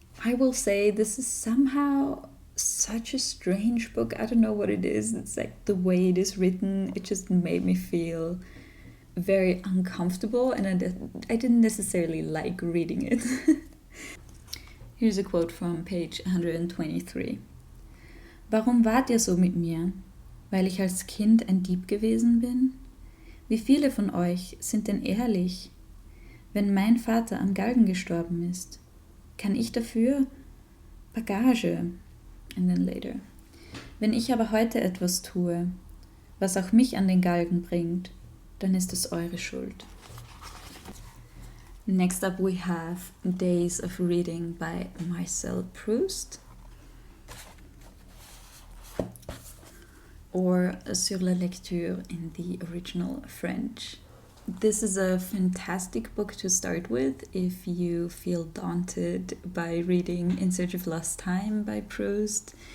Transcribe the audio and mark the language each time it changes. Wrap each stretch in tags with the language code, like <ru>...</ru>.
<en>I will say this is somehow such a strange book. I don't know what it is. It's like the way it is written, it just made me feel very uncomfortable, and I didn't necessarily like reading it. Here's a quote from page 123.</en> <de>Warum wart ihr so mit mir? Weil ich als Kind ein Dieb gewesen bin? Wie viele von euch sind denn ehrlich? Wenn mein Vater am Galgen gestorben ist, kann ich dafür? Bagage. And then later. Wenn ich aber heute etwas tue, was auch mich an den Galgen bringt, dann ist es eure Schuld.</de> <en>Next up we have Days of Reading by Marcel Proust, or Sur la lecture in the original French. This is a fantastic book to start with if you feel daunted by reading In Search of Lost Time by Proust.</en>